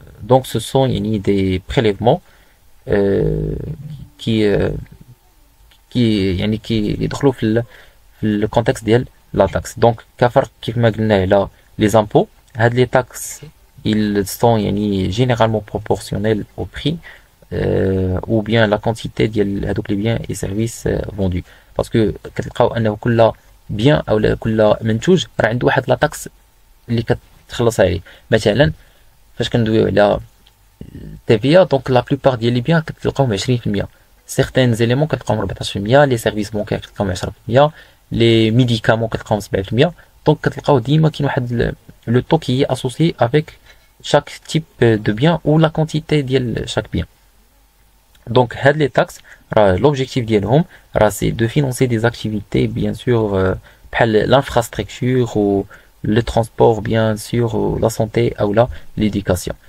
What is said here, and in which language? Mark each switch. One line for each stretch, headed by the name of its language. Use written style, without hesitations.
French: Donc ce sont
Arabic: يعني
French: des prélèvements qui
Arabic: يعني يدخلوا في الكونتكست ديال
French: لا تاكس.
Arabic: دونك كفرق كيف ما قلنا على
French: les impôts. هاد les taxes ils sont يعني généralement proportionnels au prix ou bien la quantité
Arabic: ديال هذوك
French: les biens et services vendus.
Arabic: باسكو كتلقاو انه كل بيان او كل منتوج راه عنده واحد
French: لا تاكس
Arabic: اللي كتخلص عليه. مثلا فاش كندويو على TVA,
French: donc la plupart
Arabic: ديال
French: لي بيان
Arabic: كتلقاوهم 20%.
French: certains éléments
Arabic: كتلقاوهم
French: 14%, les services bancaires كتلقاوهم 10%, les médicaments كتلقاوهم 7%. donc
Arabic: كتلقاو ديما كاين واحد
French: le taux qui est associé avec chaque type de bien ou la quantité ديال chaque bien. Donc, les taxes, l'objectif
Arabic: ديالهم
French: c'est de financer des activités, bien sûr, l'infrastructure ou le transport, bien sûr, ou la santé ou l'éducation.